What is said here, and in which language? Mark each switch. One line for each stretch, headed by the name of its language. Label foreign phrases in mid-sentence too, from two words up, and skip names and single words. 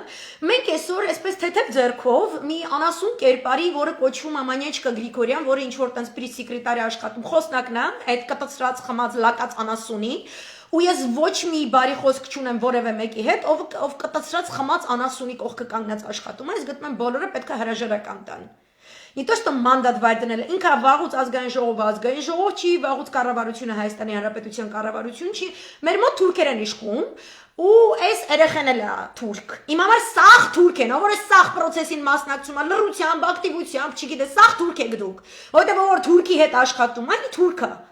Armenian: Մենք այսօր այսպես թեթև ձեռքով մի անասուն կերպարի, որը կոչվում է Մանյաչկա Գրիգորյան, որը ինչ որ տենց
English: press secretary
Armenian: աշխատում խոսնակն է, այդ կտցրած խմած լակած անասունի, ու ես ոչ մի բարի խոսք չունեմ որևէ մեկի հետ, ով կտցրած խմած անասունի կողքը կանգնած աշխատում է, ես գտնում եմ բոլորը պետք է հրաժարական տան։
Russian: Не то, что
Armenian: մանդատ վայր դնել, ինքը վաղուց ազգային ժողով չի, վաղուց կառավարությունը Հայաստանի Հանրապետության կառավարություն չի, մեր մոտ թուրքեր են իշխում, ու այս երեխեն էլ է թուրք։ Իմ համար սաղ թուրք են, որ այս սաղ process-ին մասնակցում է, լռությամբ, ակտիվությամբ, չգիտես, սաղ թուրք եք դուք, որտեղ որ թուրքի հետ աշխատում, այն թուրքը։